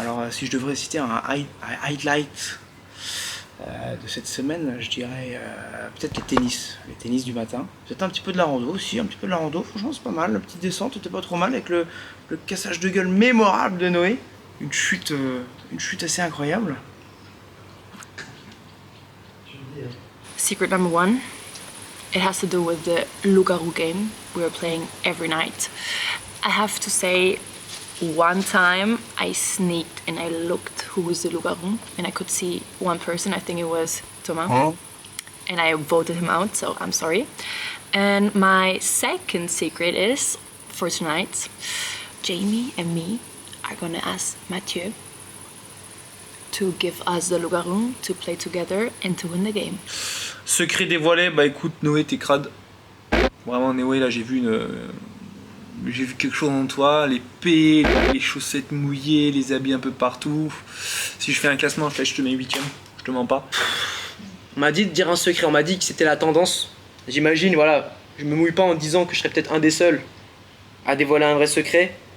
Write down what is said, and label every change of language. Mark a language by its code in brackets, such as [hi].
[fr] Alors si je devrais citer un highlight de cette semaine, je dirais peut-être les tennis du matin. Peut-être un petit peu de la rando aussi, franchement c'est pas mal. La petite descente était pas trop mal avec le cassage de gueule mémorable de Noé. Une chute assez incroyable. [en] Secret number 1, it has to do with the loup-garou game we were playing every night. I have to say, one time I sneaked and I looked who was the loup-garou and I could see one person, I think it was Thomas, and I voted him out, so I'm sorry. And my second secret is, for tonight, Jamie and me are gonna ask Mathieu to give us the loup-garou to play together and to win the game. [fr] Secret dévoilé, bah écoute Noé, t'es crade. Vraiment Noé, là j'ai vu quelque chose en toi, l'épée, les chaussettes mouillées, les habits un peu partout. Si je fais un classement, je te mets 8ème, je te mens pas. On m'a dit de dire un secret, on m'a dit que c'était la tendance. J'imagine, voilà, je me mouille pas en disant que je serais peut-être un des seuls à dévoiler un vrai secret.